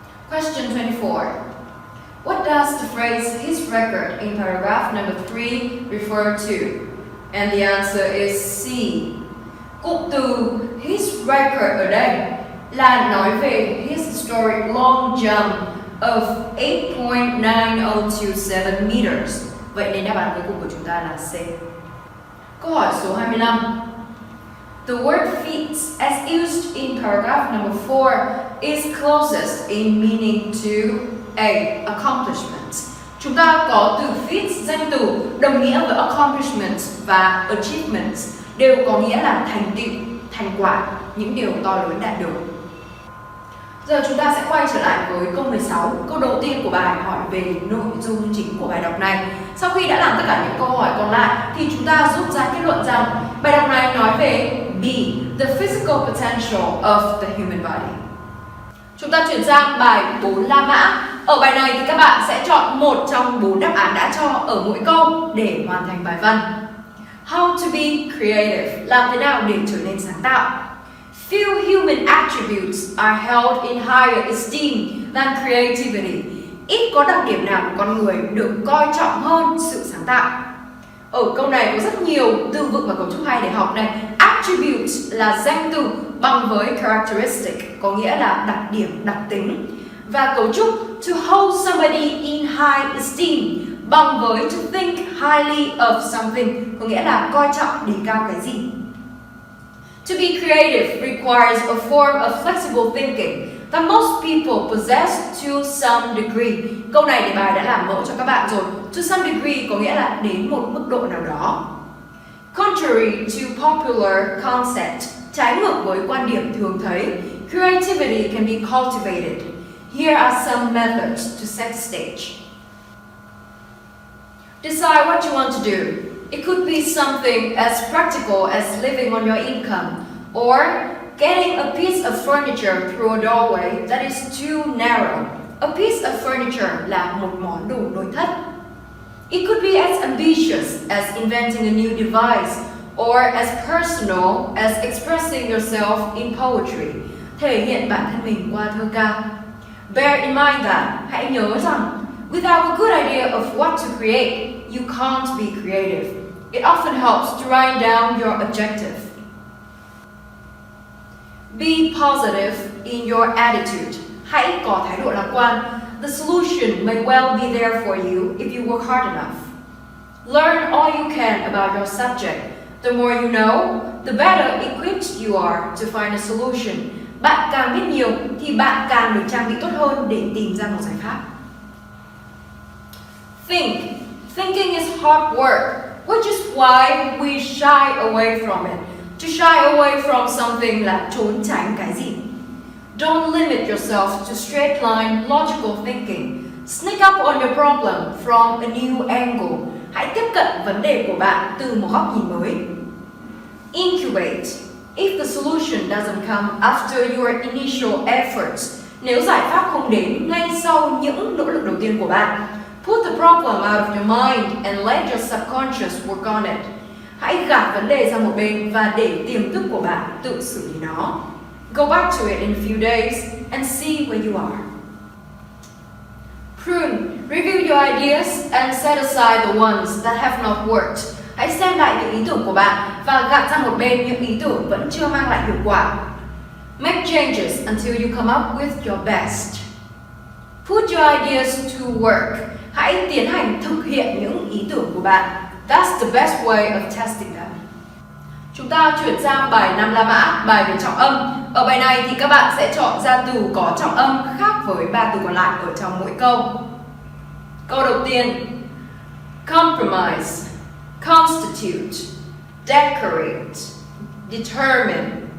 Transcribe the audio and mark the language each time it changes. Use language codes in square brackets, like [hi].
[en] Question 24. What does the phrase his record in paragraph number 3 refer to? And the answer is C. [vi] Cụm từ his record ở đây là nói về [en] his historic long jump of 8.9027 meters. [vi] Vậy nên đáp án cuối cùng của chúng ta là C. Câu hỏi số 25. [en] The word feats as used in paragraph number 4 is closest in meaning to A. Accomplishments. [vi] Chúng ta có từ feats danh từ đồng nghĩa với accomplishments và achievements đều có nghĩa là thành tựu, thành quả, những điều to lớn đạt được. Giờ chúng ta sẽ quay trở lại với câu 16. Câu đầu tiên của bài hỏi về nội dung chính của bài đọc này. Sau khi đã làm tất cả những câu hỏi còn lại thì chúng ta rút ra kết luận rằng bài đọc này nói về B. [en] The physical potential of the human body. [vi] Chúng ta chuyển sang bài 4 La Mã. Ở bài này thì các bạn sẽ chọn một trong 4 đáp án đã cho ở mỗi câu để hoàn thành bài văn. [en] How to be creative. [vi] Làm thế nào để trở nên sáng tạo? [en] Few human attributes are held in higher esteem than creativity. [vi] Ít có đặc điểm nào của con người được coi trọng hơn sự sáng tạo. Ở câu này có rất nhiều từ vựng và cấu trúc hay để học này. Attribute là danh từ bằng với characteristic, có nghĩa là đặc điểm, đặc tính. Và cấu trúc [en] to hold somebody in high esteem [vi] bằng với [en] to think highly of something, [vi] có nghĩa là coi trọng, đề cao cái gì. [en] To be creative requires a form of flexible thinking that most people possess to some degree. [vi] Câu này thì bài đã làm mẫu cho các bạn rồi. [en] To some degree [vi] có nghĩa là đến một mức độ nào đó. [en] Contrary to popular concept, [vi] trái ngược với quan điểm thường thấy, [en] creativity can be cultivated. Here are some methods to set the stage. Decide what you want to do. It could be something as practical as living on your income, or getting a piece of furniture through a doorway that is too narrow. A piece of furniture [vi] là một món đồ nội thất. [en] It could be as ambitious as inventing a new device, or as personal as expressing yourself in poetry. [vi] Thể hiện bản thân mình qua thơ ca. [en] Bear in mind that, [vi] hãy nhớ rằng, [en] without a good idea of what to create, you can't be creative. It often helps to write down your objective. Be positive in your attitude. [vi] Hãy có thái độ lạc quan. [en] The solution may well be there for you if you work hard enough. Learn all you can about your subject. The more you know, the better equipped you are to find a solution. [vi] Bạn càng biết nhiều thì bạn càng được trang bị tốt hơn để tìm ra một giải pháp. [en] Think. Thinking is hard work, which is why we shy away from it. To shy away from something [vi] là trốn tránh cái gì. [en] Don't limit yourself to straight line logical thinking. Sneak up on your problem from a new angle. [vi] Hãy tiếp cận vấn đề của bạn từ một góc nhìn mới. Incubate. [en] If the solution doesn't come after your initial efforts, [vi] nếu giải pháp không đến ngay sau những nỗ lực đầu tiên của bạn, [en] put the problem out of your mind and let your subconscious work on it. [vi] Hãy gạt vấn đề sang một bên và để tiềm thức của bạn tự xử lý nó. [en] Go back to it in a few days and see where you are. Prune. Review your ideas and set aside the ones that have not worked. [vi] Hãy xem lại những ý tưởng của bạn và gạt sang một bên những ý tưởng vẫn chưa mang lại hiệu quả. [en] Make changes until you come up with your best. Put your ideas to work. [vi] Hãy tiến hành thực hiện những ý tưởng của bạn. [en] That's the best way of testing them. [vi] Chúng ta chuyển sang bài 5 La Mã, bài về trọng âm. Ở bài này thì các bạn sẽ chọn ra từ có trọng âm khác với 3 từ còn lại ở trong mỗi câu. Câu đầu tiên, compromise, constitute, decorate, determine.